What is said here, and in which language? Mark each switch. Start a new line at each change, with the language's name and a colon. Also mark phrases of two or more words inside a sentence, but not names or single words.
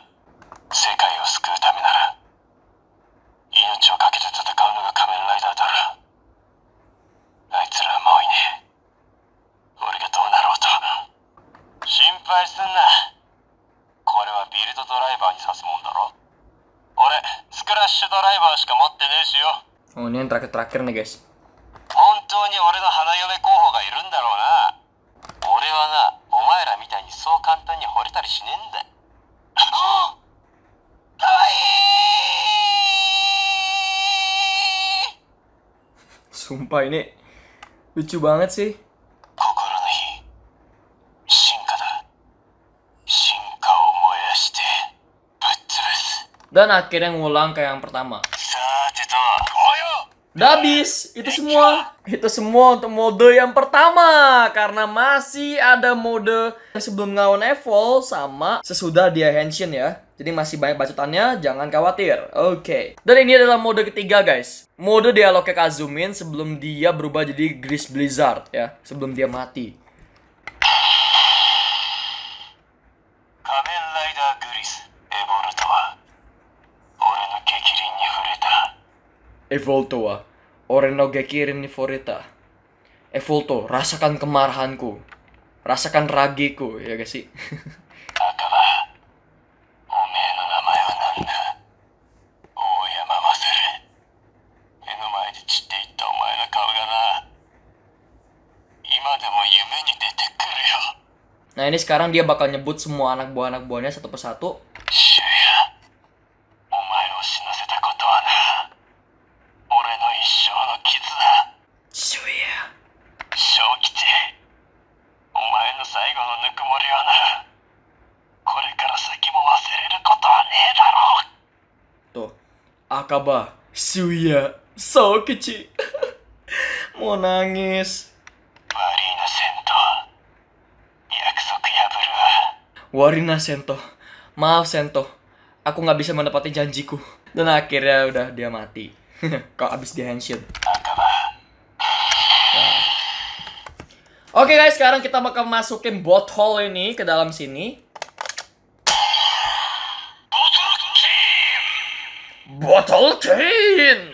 Japanese: 世界を救うためなら命を懸けて戦うのが仮面ライダーだろ。あいつらはもういねえ。俺がどうなろうと心配すんな。これはビルドドライバーに指すもんだろ。俺スクラッシュドライバーしか持ってねえしよ。
Indonesian: Oh, ini yang terakhir-terakhir nih guys.
Japanese: 本当に俺の花嫁候補がいるんだろうな。俺はな、お前らみたいにそう簡単に惚れたりしねえんだ。かわいい。
Indonesian: Sumpah ini lucu banget sih.
Japanese: 心のいい進化だ。進化を燃やしてぶっ潰す。
Indonesian: Dan akhirnya ngulang kayak yang pertama.
Japanese: さてと、およ。
Indonesian: Udah habis, itu semua. Itu semua untuk mode yang pertama. Karena masih ada mode sebelum ngelawan Evol sama sesudah dia Henshin ya. Jadi masih banyak bacotannya, jangan khawatir. Oke. Dan ini adalah mode ketiga guys. Mode dialognya Kazumin sebelum dia berubah jadi Gris Blizzard ya. Sebelum dia mati.
Japanese: 仮面ライダーグリス、エボルトは俺の激鱗に触れた。エボルトは俺の逆鱗に触れた.
Indonesian: Evolto, rasakan kemarahanku. Rasakan ragiku, ya gak sih?
Japanese: 赤羽、おめえの名前は何だ。大山勝。目の前で散っていったお前の顔がな、今でも夢に出てくるよ。
Indonesian: Nah ini sekarang dia bakal nyebut semua anak buahnya satu persatu.
Japanese: シュヤ、お前を死なせたことはな、俺の一生の傷だ。 Shuya. 小吉、お前の最後のぬくもりはな、これから先も忘れることはねえだろう。
Indonesian: Tuh. Akaba. Shuya. Sokichi. Mau nangis.
Japanese: 悪いなセント、約束破るわ。 Warina Sento.
Indonesian: Maaf Sento. Aku nggak bisa menepati janjiku. Dan akhirnya udah dia mati. Kok abis di Henshin.
Japanese: 赤羽、
Indonesian: Oke guys, sekarang kita bakal masukin botol ini ke dalam sini. Botol King.